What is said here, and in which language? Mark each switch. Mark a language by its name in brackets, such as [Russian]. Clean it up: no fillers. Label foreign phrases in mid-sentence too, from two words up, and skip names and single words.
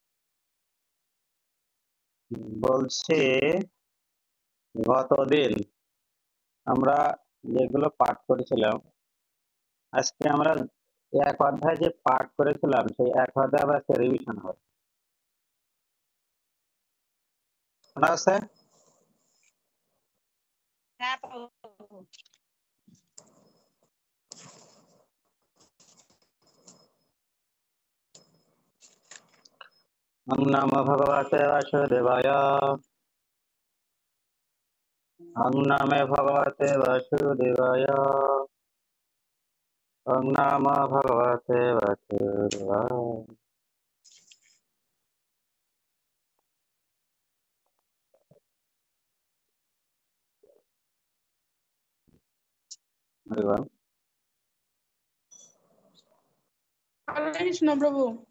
[Bangla] বলছি গতদিন আমরা যেগুলো পাঠ করেছিলাম, আজকে আমরা এক অধ্যায় যে পাঠ করেছিলাম সেই এক অধ্যায় আবার একটা রিভিশন হবে। শোনা যাচ্ছে? হ্যাঁ প্রভু। [Sanskrit] ওম নমো ভগবতে বাসুদেবায়। ওম নমো ভগবতে বাসুদেবায়। ওম নমো ভগবতে বাসুদেবায়। [Bangla] হরিবল। হরে কৃষ্ণ প্রভু।